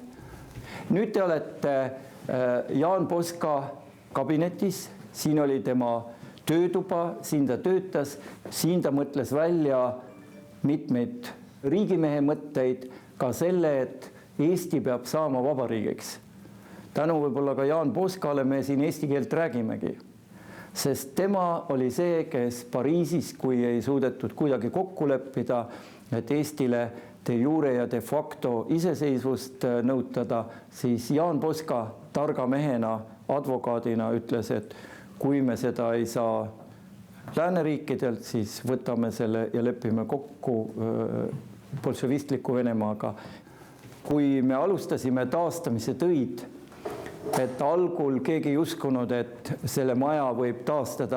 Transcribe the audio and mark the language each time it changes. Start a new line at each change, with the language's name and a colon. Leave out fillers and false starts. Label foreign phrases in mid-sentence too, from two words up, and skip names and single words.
Estonian: Nüüd te olete Jaan Poska kabinetis, siin oli tema töötuba, siin ta töötas, siin ta mõtles välja mitmeid riigimehe mõtteid, ka selle, et Eesti peab saama vabariigiks. Tänu võib-olla ka Jaan Poskale me siin eesti keelt räägimegi, sest tema oli see, kes Pariisis, kui ei suudetud kuidagi kokku leppida, et Eestile
Latin: de jure
Estonian: ja
Latin: de facto
Estonian: iseseisvust nõutada, siis Jaan Poska targa mehena, advokaadina ütles, et kui me seda ei saa lääneriikidelt, siis võtame selle ja lepime kokku bolševistliku Venemaaga. Kui me alustasime taastamise töid, et algul keegi ei uskunud, et selle maja võib taastada.